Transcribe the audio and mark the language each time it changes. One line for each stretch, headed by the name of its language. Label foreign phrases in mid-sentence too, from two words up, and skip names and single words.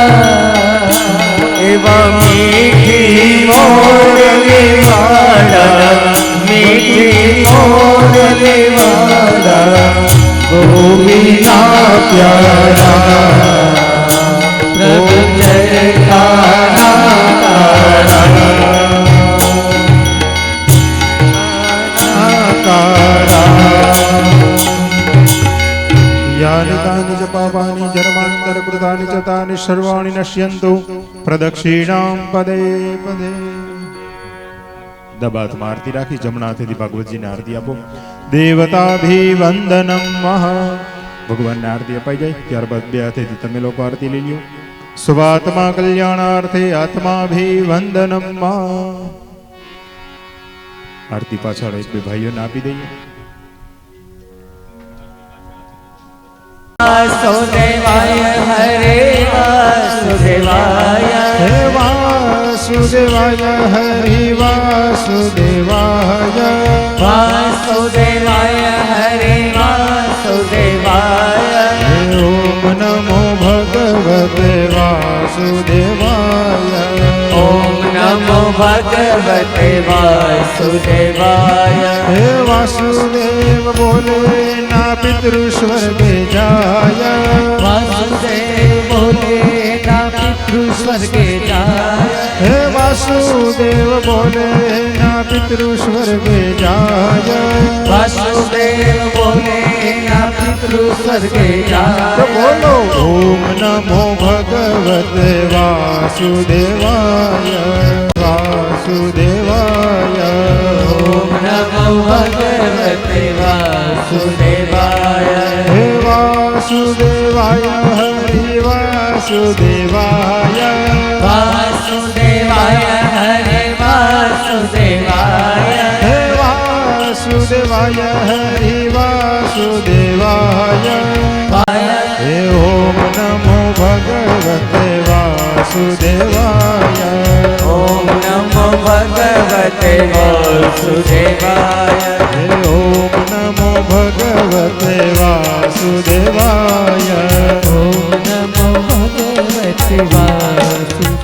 Gujarati: એવં મીઠી મોરલી વાળા મીઠી મોરલી વાળા ગોવિંદા પ્યારા પ્રભુ જય કાળા
Sanskrit: यानि तानि च पापानि जन्मान्तरकृतानि च तानि सर्वाणि नश्यन्तु प्रदक्षिणां पदे पदे।
Gujarati: દબાત માં આરતી રાખી જમણા હાથેથી ભાગવતજી ને આરતી આપો।
Sanskrit: देवताभिवंदनम महा
Gujarati: ભગવાન ને આરતી અપાઈ જાય ત્યારબાદ બે હાથેથી તમે લોકો આરતી લઈ લ્યો।
Sanskrit: स्वात्मा कल्याणार्थे आत्माभिवंदनम महा।
Gujarati: આરતી પાછળ એક બે ભાઈઓને આપી દઈએ।
Sanskrit: वासुदेवाय हरे वासुदेवाय हे वासुदेवाय हरि वासुदेवाय वासुदेवाय हरे वासुदेवाय ओम नमो भगवते वासुदेवाय ओम नमो भगवते वासुदेवाय
Gujarati: હે વાસુદેવ બોલે ના પિતૃસ્વર્ગે જાય વાસુદેવ બોલે ના પિતૃસ્વર્ગે જાય હે વાસુદેવ બોલે ના પિતૃસ્વર્ગે જાય વાસુદેવ બોલે ના પિતૃસ્વર્ગે જાય
Sanskrit: बोलो ओम नमो भगवते वासुदेवाय वासुदेवाय ओम नमो भगवते वासुदेवाय हे वासुदेवाय हरि वासुदेवाय वासुदेवाय हरे वासुदेवाय हे वासुदेवाय हरि वासुदेवाय हे ओम नमो भगवते वासुदेवाय વાસુદેવાય ઓમ નમો ભગવતે વાસુદેવાય હે ઓમ નમો ભગવતે વાસુદેવાય ઓમ નમો ભગવતે વાસુદેવાય